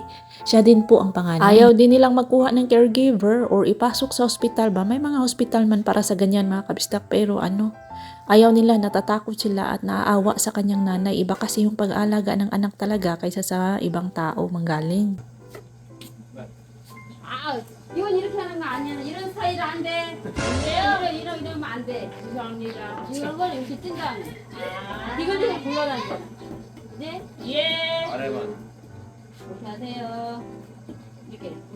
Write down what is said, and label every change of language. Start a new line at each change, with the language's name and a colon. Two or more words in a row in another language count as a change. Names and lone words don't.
Filipino: Siya din po ang panganay. Ayaw din nilang magkuha ng caregiver or ipasok sa hospital ba? May mga hospital man para sa ganyan mga kabistak pero ayaw nila, natatakot sila at naaawa sa kanyang nanay. Iba kasi yung pag-aalaga ng anak talaga kaysa sa ibang tao manggaling.
Korean: 이건 이렇게 하는 거 아니야. 이런 스타일 안 돼. 이러면 안 돼. 죄송합니다. 이런 걸 이렇게 뜬 다음에. 이걸 좀 굴러다니잖아. 네? 예. 아래만. 이렇게 하세요. 이렇게.